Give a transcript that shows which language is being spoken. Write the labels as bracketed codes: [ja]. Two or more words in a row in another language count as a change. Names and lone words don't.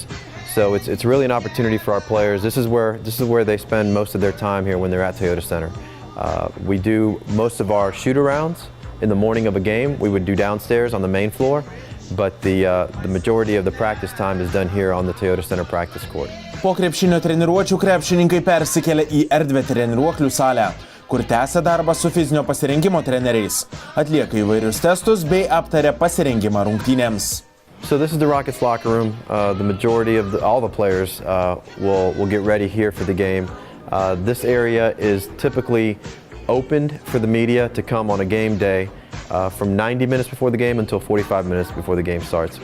[en] So it's really an opportunity for our players. This is where they spend most of their time here when they're at Toyota Center. We do most of our shoot-arounds in the morning of a game. We would do downstairs on the main floor, but the majority of the practice time is done here on the Toyota Center practice court. [lt] Po krepšinio treniruočių krepšininkai persikelia į erdvę treniruoklių salę, kur tęsia darbą su fizinio pasirengimo treneriais, atlieka įvairius testus bei aptaria pasirengimą rungtynėms. [en] So this is the Rockets locker room. The majority of all the players will get ready here for the game. This area is typically opened for the media to come on a game day from 90 minutes before the game until 45 minutes before the game starts.